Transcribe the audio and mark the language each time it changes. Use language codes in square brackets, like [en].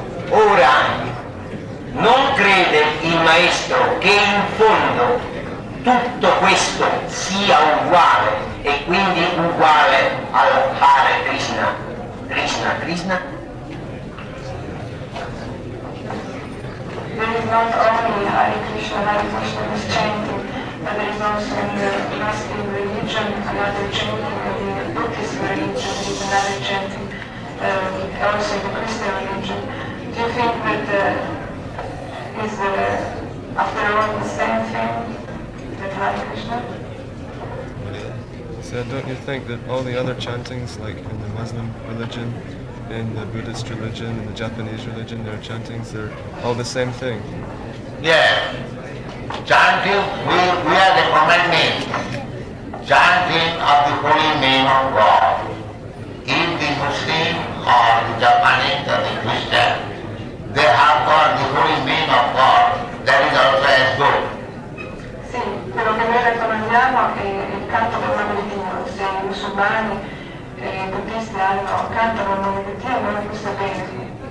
[it] Ora non crede il maestro che in fondo tutto questo sia uguale e quindi uguale al Hare Krishna. Krishna, Krishna. [en] There is not only Hare Krishna is chanting, but there is also in the Muslim religion another chanting, in the Buddhist religion there is another chanting, also in the Christian religion. Do you think that is after all the same thing that Hare Krishna? So don't you think that all the other chantings, like in the Muslim religion, in the Buddhist religion, in the Japanese religion, their chantings, they're all the same thing? Yes. Chanting, we are recommending chanting of the holy name of God. If the Muslim or the Japanese or the Christian, they have got the holy name of God, that is also as good. [it] Sì, quello che noi raccomandiamo è il canto del nome di Dio. Se i musulmani e i buddisti cantano il nome di Dio, allora questo è bene.